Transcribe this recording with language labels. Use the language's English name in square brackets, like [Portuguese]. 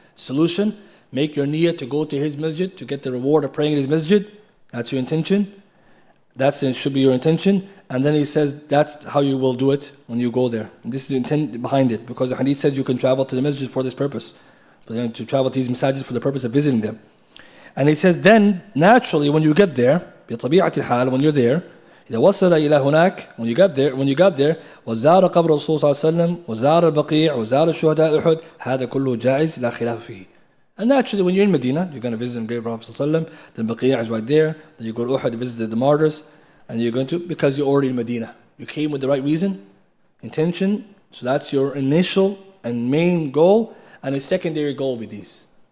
[English] Solution, make your niyyah to go to his masjid to get the reward of praying in his masjid. That's your intention. It should be your intention. And then he says that's how you will do it when you go there. And this is the intent behind it, because the hadith says you can travel to the masjid for this purpose, to travel to these masajid for the purpose of visiting them. And he says then naturally when you get there, [Arabic] بطبيعة الحال, [English] when you're there, [Arabic] إذا وصل إلى هناك, [English] when you got there, [Arabic] وزار قبر الرسول صلى الله عليه وسلم وزار البقيع وزار الشهداء أحد, هذا كله جائز لا خلاف فيه. [English] And naturally when you're in Medina, you're going to visit the grave of Prophet صلى الله عليه وسلم, then Baqi' is right there, then you go to Uhud to visit the martyrs, and you're going to, because you're already in Medina. You came with the right reason, intention, so that's your initial and main goal, and a secondary goal with these.